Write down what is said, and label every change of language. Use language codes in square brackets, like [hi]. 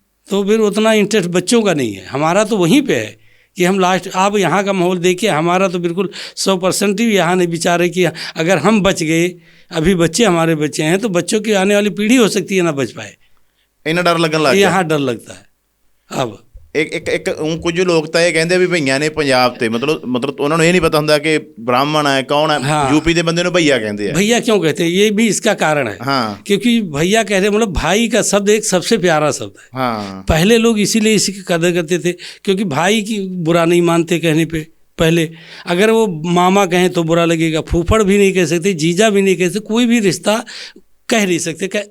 [hi] तो फिर उतना इंटरेस्ट बच्चों का नहीं है। हमारा तो वहीं पे है कि हम लास्ट, आप यहाँ का माहौल देखिए, हमारा तो बिल्कुल 100% ही यहाँ नहीं विचार है कि अगर हम बच गए, अभी बच्चे हमारे बच्चे हैं तो बच्चों की आने वाली पीढ़ी हो सकती है ना बच पाए। इन्हें डर लगन लग गया। यहाँ डर लगता है। अब [pa] ਇੱਕ ਕੁਝ ਲੋਕ ਤਾਂ ਇਹ ਕਹਿੰਦੇ ਵੀ ਭਈਆਂ ਨੇ ਪੰਜਾਬ ਤੇ ਮਤਲਬ ਉਹਨਾਂ ਨੂੰ ਇਹ ਨਹੀਂ ਪਤਾ ਹੁੰਦਾ ਕਿ ਬ੍ਰਾਹਮਣ ਹੈ ਕੌਣ ਹੈ। [hi] यूपी [pa] ਦੇ ਬੰਦੇ ਨੂੰ [hi] भैया कहते हैं। भैया क्यों कहते हैं? ये भी इसका कारण है। हाँ। क्योंकि भैया कहते हैं मतलब भाई का शब्द एक सबसे प्यारा शब्द है। हाँ। पहले लोग इसीलिए इसी की कदर करते थे, क्योंकि भाई की बुरा नहीं मानते कहने पे। पहले अगर वो मामा कहें तो बुरा लगेगा, फूफड़ भी नहीं कह सकते, जीजा भी नहीं कह सकते, कोई भी रिश्ता कह नहीं सकते।